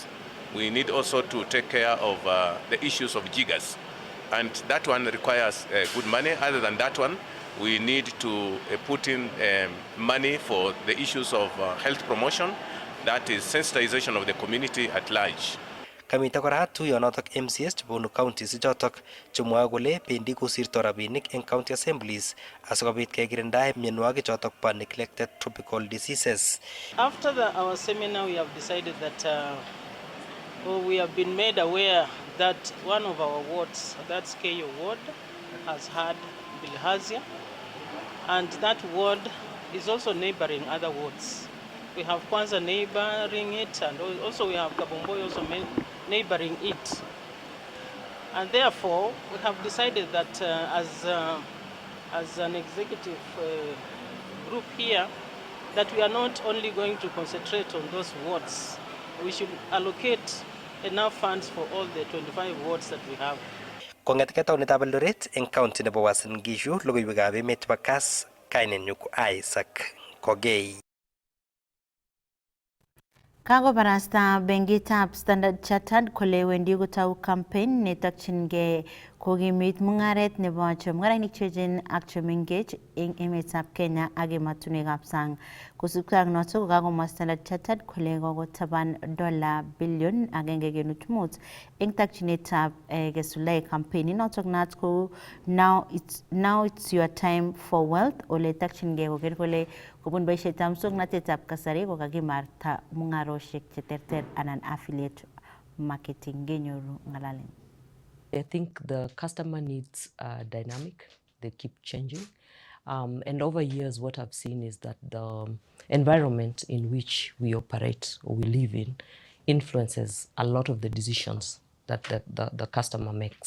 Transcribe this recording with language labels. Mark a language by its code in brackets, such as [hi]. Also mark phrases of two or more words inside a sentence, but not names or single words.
[en] We need also to take care of the issues of jiggers. And that one requires good money. Other than that one, we need to put in money for the issues of health promotion, that is sensitization of the community at large. [kln] Kamite kora tuyonotok MCS chebunu counties ichotok chemwoe kole bendi kosirto rabinik eng [en] county assemblies [kln] asikobit kekirindae mionwogik chotok po [en] neglected tropical diseases. After our seminar, we have decided that we have been made aware that one of our wards, that's KO ward, has had bilharzia, and that ward is also neighboring other wards. We have Kwanza neighboring it, and also we have Kabomboy also neighboring it. And therefore, we have decided that as an executive group here, that we are not only going to concentrate on those wards. We should allocate enough funds for all the 25 wards that we have. [kln] Kong'etke taonitab Eldoret eng county nebo Uasin Gishu, logoiwekab emet chebo Kass, kainenyu ko Isaac Kogei. Kakobarasta benkitab Standard Chartered kole wendi kotou campaign netokchingei kokimit mung'aret nebo chemung'arainik cheechen ak chemengech eng emetab Kenya ak emotinwekab sang. Kosubkei ak notok kokakomwa Standard Chartered kole kokotaban $1.5 billion eng takchinetab kesuldae campaign inotok naat kou [en] now it's your time for wealth [kln] ole takchingei koker kole kobun boisietab muswoknotetab kasari kokakimarta mung'aroshek cheterter anan [en] affiliate marketing [kln] genyoru ng'alalet. [en] I think the customer needs are dynamic, they keep changing. And over years, what I've seen is that the environment in which we operate or we live in influences a lot of the decisions that the customer makes.